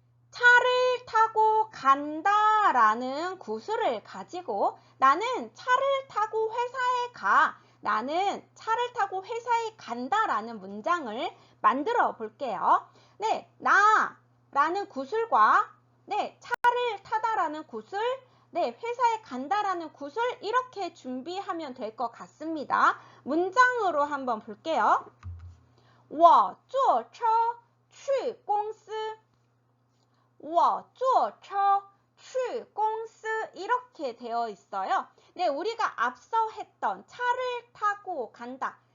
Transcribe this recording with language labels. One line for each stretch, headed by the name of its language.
Korean: 차를 타고 간다라는 구술을 가지고 나는 차를 타고 회사에 가, 나는 차를 타고 회사에 간다라는 문장을 만들어 볼게요. 네, 나라는 구술과 네, 차를 타다라는 구술, 네, 회사에 간다라는 구술 이렇게 준비하면 될 것 같습니다. 문장으로 한번 볼게요.
Chinese: 我坐车去公司我坐车去公司
Korean: 이렇게 되어 있어요. 네, 우리가 앞서 했던 차를 타고 간다.